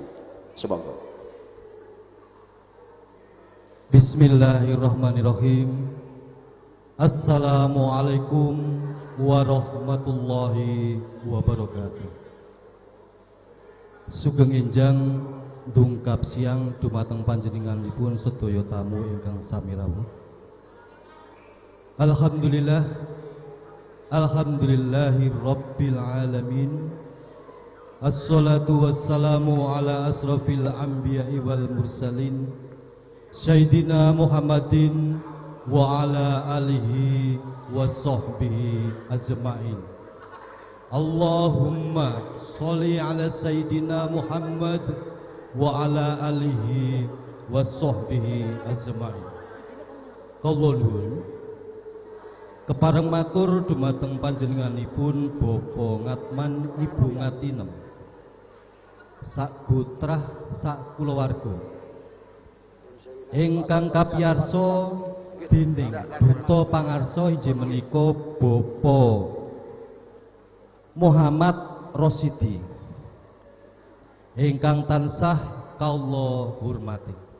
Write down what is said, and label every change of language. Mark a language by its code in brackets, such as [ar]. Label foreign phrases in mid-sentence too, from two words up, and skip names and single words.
[jv] Sumangga. [ar] بسم الله الرحمن الرحيم. السلام عليكم ورحمة الله وبركاته. [jv] Sugeng enjang dungkap siang dumateng panjenenganipun sedaya tamu ingkang sami rawuh. [ar] الحمد لله, الحمد لله رب العالمين. الصلاة والسلام على أشرف الأنبياء والمرسلين سيدنا محمد وعلى آله وصحبه أجمعين. اللهم صل على سيدنا محمد وعلى آله وصحبه أجمعين. [jv] Kula nuwun kepareng matur dumateng panjenenganipun Bapak Ngatman Ibu Ngatinem sak gotrah sak kulawarga ingkang kapiyarsa dening Duta Pangarsa inggih menika Bapak Muhammad Rosidi ingkang tansah kawula hormati.